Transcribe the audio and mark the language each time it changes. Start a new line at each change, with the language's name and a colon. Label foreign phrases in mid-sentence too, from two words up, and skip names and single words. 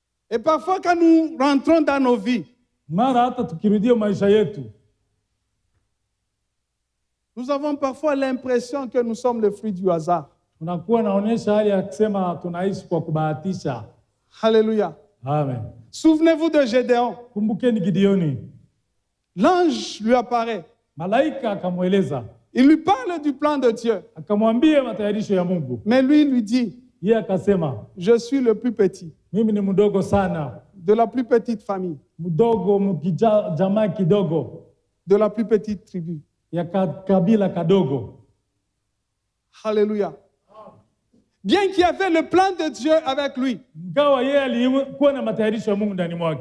French: Et parfois, quand nous rentrons dans nos vies,
Swahili: Mara hata tukirudia maisha yetu,
French: nous avons parfois l'impression que nous sommes le fruit du hasard.
Swahili: tunakuwa naonyesha hali ya kusema tunaishi kwa kubahatisha.
French: Alléluia. Amen. Souvenez-vous de Gédéon.
Swahili: Kumbukeni Gideoni.
French: L'ange lui apparaît.
Swahili: Malaika akamweleza,
French: Il lui parle du plan de Dieu.
Swahili: akamwambia matayarisho ya Mungu.
French: Mais lui, il lui dit,
Swahili: Yeye akasema,
French: je suis le plus petit,
Swahili: mimi ni mdogo sana,
French: de la plus petite famille,
Swahili: mdogo jamaa kidogo
French: de la plus petite tribu.
Swahili: ya kabila kadogo.
French: Alléluia. Bien qu'il y avait le plan de Dieu avec lui,
Swahili: Ingawa yeye alikuwa na matayarisho ya Mungu ndani mwake,